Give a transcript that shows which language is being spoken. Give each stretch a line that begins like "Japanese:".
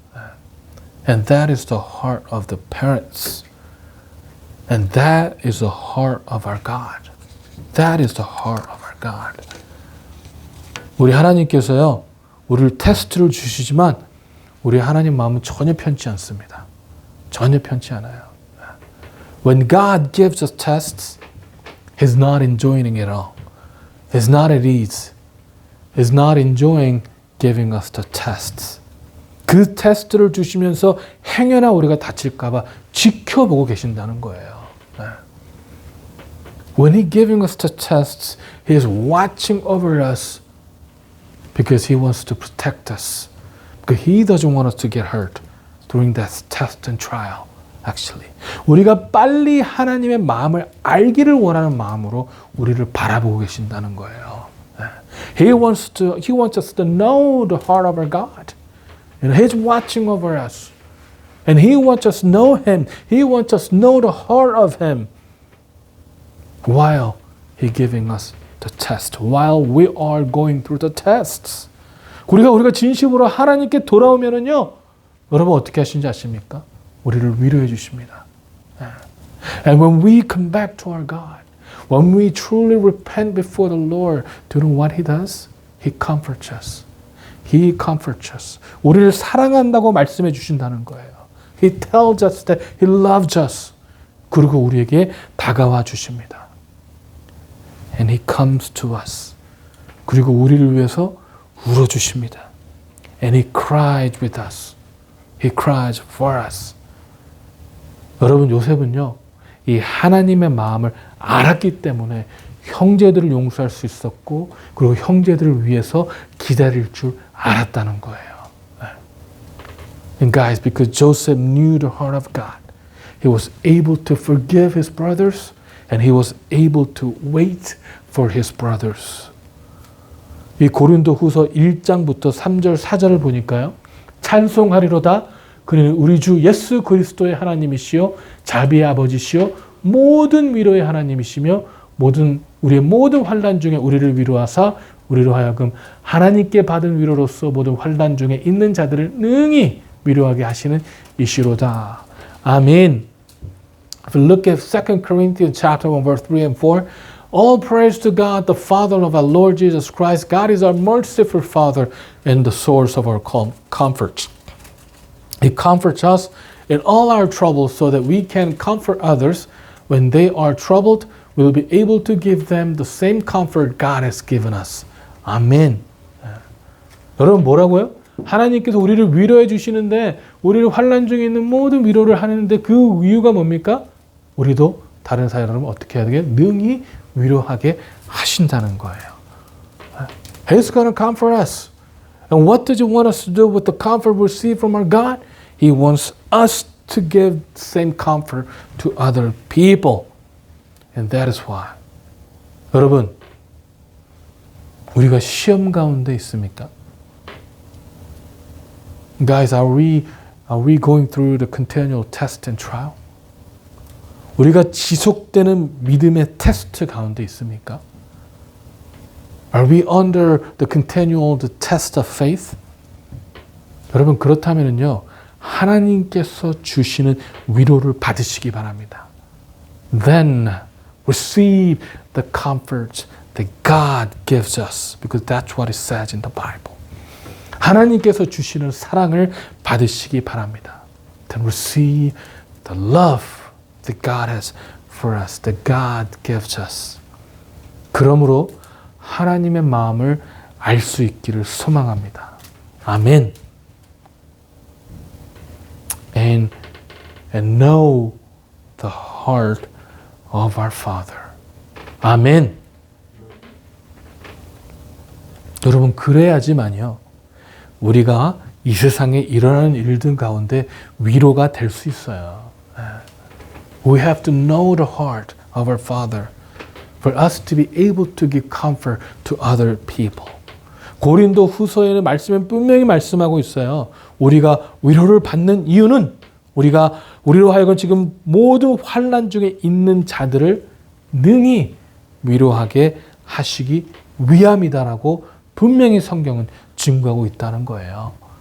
Korean: 네.
English: And that is the heart of the parents. And that is the heart of our God. That is the heart of our God.
Korean: 우리 하나님께서요, 우리를 테스트를 주시지만 우리 하나님 마음은 전혀 편치 않습니다. 전혀 편치 않아요.
English: When God gives us tests, He's not enjoying it all. He's not at ease. He's not enjoying giving us the tests.
Korean: 그 테스트를 주시면서 행여나 우리가 다칠까 봐 지켜보고 계신다는 거예요.
English: When He's giving us the tests, He is watching over us because He wants to protect us. Because He doesn't want us to get hurt during that test and trial. Actually,
Korean: 우리가 빨리 하나님의 마음을 알기를 원하는 마음으로 우리를 바라보고 계신다는 거예요.
English: He wants us to know the heart of our God. And He's watching over us. And He wants us to know Him. He wants us to know the heart of Him. While He's giving us the test. While we are going through the tests.
Korean: 우리가 진심으로 하나님께 돌아오면은요, 여러분 어떻게 하시는지 아십니까? 우리를 위로해 주십니다.
English: And when we come back to our God, when we truly repent before the Lord, do you know what He does? He comforts us. He comforts us.
Korean: 우리를 사랑한다고 말씀해 주신다는 거예요.
English: He tells us that He loves us.
Korean: 그리고 우리에게 다가와 주십니다.
English: And He comes to us.
Korean: 그리고 우리를 위해서 울어 주십니다.
English: And He cries with us. He cries for us.
Korean: 여러분, 요셉은요, 이 하나님의 마음을 알았기 때문에 형제들을 용서할 수 있었고, 그리고 형제들을 위해서 기다릴 줄 알았다는 거예요.
English: And guys, because Joseph knew the heart of God, he was able to forgive his brothers, and he was able to wait for his brothers.
Korean: 이 고린도후서 1장부터 3절, 4절을 보니까요, 찬송하리로다. 그는 우리 주 예수 그리스도의 하나님이시요 자비의 아버지시요 모든 위로의 하나님이시며 우리의 모든 환난 중에 우리를 위로하사 우리로 하여금 하나님께 받은 위로로서 모든 환난 중에 있는 자들을 능히 위로하게 하시는 이시로다. 아멘.
English: If you look at 2 Corinthians chapter 1 verse 3 and 4, all praise to God, the Father of our Lord Jesus Christ. God is our merciful Father and the source of our comfort. He comforts us in all our troubles so that we can comfort others when they are troubled. We will be able to give them the same comfort God has given us.
Korean: 아멘. 여러분 뭐라고요? 하나님께서 우리를 위로해 주시는데 우리를 환난 중에 있는 모든 위로를 하는데 그 이유가 뭡니까? 우리도 다른 사람을 어떻게 해야 되게 능히 위로하게 하신다는 거예요.
English: He's going to comfort us. And what does He want us to do with the comfort we receive from our God? He wants us to give the same comfort to other people. And that is why.
Korean: 여러분, 우리가 시험 가운데 있습니까?
English: Guys, are we going through the continual test and trial?
Korean: 우리가 지속되는 믿음의 테스트 가운데 있습니까?
English: Are we under the continual test of faith?
Korean: 여러분 그렇다면요 하나님께서 주시는 위로를 받으시기 바랍니다.
English: Then receive the comfort that God gives us, because that's what it says in the Bible.
Korean: 하나님께서 주시는 사랑을 받으시기 바랍니다.
English: Then receive the love that God has for us, that God gives us.
Korean: 그러므로 하나님의 마음을 알 수 있기를 소망합니다. 아멘.
English: And know the heart of our Father.
Korean: 아멘. 여러분 그래야지만요. 우리가 이 세상에 일어나는 일들 가운데 위로가 될 수 있어요.
English: We have to know the heart of our Father for us to be able to give comfort to other people.
Korean: 고린도 후서에는 말씀에 분명히 말씀하고 있어요. 우리가 위로를 받는 이유는 우리로 하여금 지금 모든 환난 중에 있는 자들을 능히 위로하게 하시기 위함이다라고 분명히 성경은 증거하고 있다는 거예요.